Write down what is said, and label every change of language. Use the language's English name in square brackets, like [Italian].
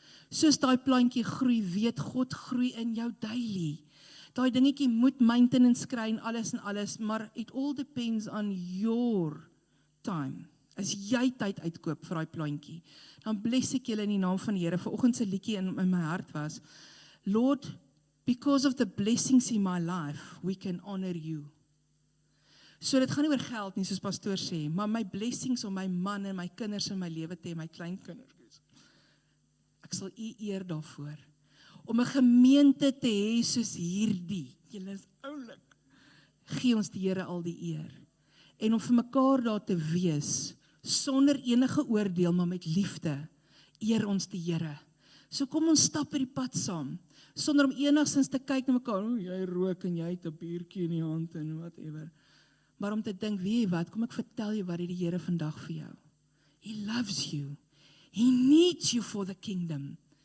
[Afrikaans] Soos daai plantjie groei, weet God groei in jou daily. Daai dingetjie moet maintenance kry en alles, maar [English] it all depends on your time. [Afrikaans] As jy tyd uitkoop vir daai plantjie, dan bless ek julle in die naam van die Here. Vanoggend se liedjie in my hart was, [English] Lord, because of the blessings in my life, we can honor you. [Afrikaans] So dit gaan nie oor geld nie, soos pastoor sê, maar my blessings om my man en my kinders in my lewe te hê, my kleinkinders. Ek sal u eer daarvoor. Om 'n gemeente te hê soos hierdie. Julle is oulik. Gee ons die Here al die eer. En om vir mekaar daar te wees, sonder enige oordeel, maar met liefde, eer ons die Here. So kom ons stap by die pad saam, sonder om enigstens te kyk na mekaar, jy rook en jy het 'n biertjie in die hand en whatever. Maar om te dink, weet jy wat, kom ek vertel jou wat die Here vandag vir jou. [English] He loves you. He needs you for the kingdom.